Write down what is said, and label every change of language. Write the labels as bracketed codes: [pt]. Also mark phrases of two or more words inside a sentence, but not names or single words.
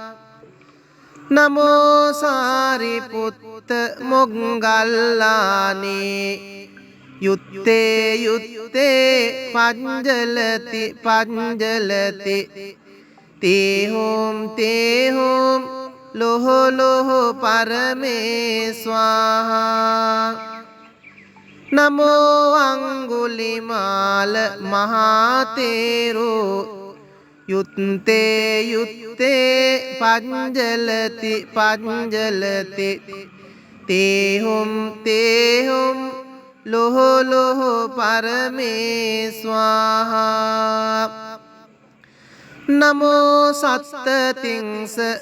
[pi] නමෝ සාරිපුත්ත මොග්ගල්ලානේ යුත්තේ යුත්තේ පංජලති පංජලති තේහොම් තේහොම් ලොහ ලොහ පරමේ ස්වාහා නමෝ අංගුලිමාල මහතේරෝ යුත්තේ යුත්තේ පංජලති පංජලති තේහොම් තේහොම් ලොහ ලොහ පරමේ ස්වාහා නමෝ සත්තතිංස